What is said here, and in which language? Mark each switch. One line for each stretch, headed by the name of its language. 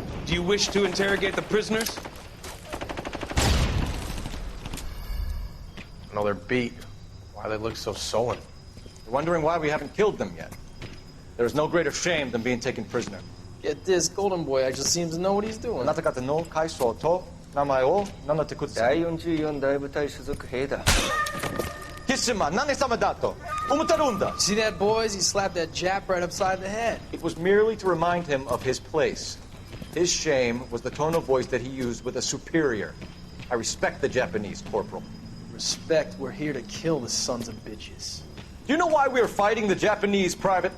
English: Do you wish to interrogate the prisoners? No, they're beat. Why they look so sullen? They're wondering why we haven't killed them yet. There's no greater shame than being taken prisoner. Get this, Golden Boy actually seems to know what he's doing.
Japanese: あなた方の階層と名前を名乗ってください。第44大部隊所属兵だ。キスマン、何様だと思ってるんだ。
English: See that, boys? He slapped that Jap right upside the head. It was merely to remind him of his place. His shame was the tone of voice that he used with a superior. I respect the Japanese, Corporal. Respect, we're here to kill the sons of bitches. Do you know why we are fighting the Japanese, Private?